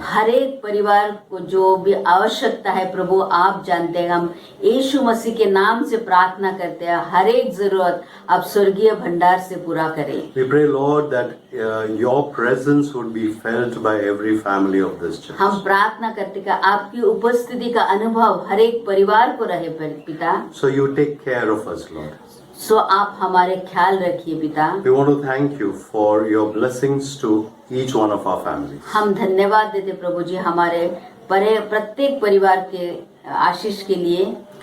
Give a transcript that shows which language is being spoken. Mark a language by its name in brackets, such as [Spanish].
[Hindi] हर एक परिवार को जो भी आवश्यकता है प्रभु आप जानते हैं, हम यीशु मसीह के नाम से प्रार्थना करते हैं, हर एक जरूरत आप स्वर्गीय भंडार से पूरा करें। [English] We pray, Lord, that your presence would be felt by every family of this church. [Hindi] हम प्रार्थना करते कि आपकी उपस्थिति का अनुभव हर एक परिवार को रहे पिता। [English] So you take care of us, Lord. [Hindi] सो आप हमारे ख्याल रखिए पिता। [English] We want to thank you for your blessings to each one of our families. [Hindi] हम धन्यवाद देते प्रभु जी हमारे प्रत्येक परिवार के आशीष के लिए।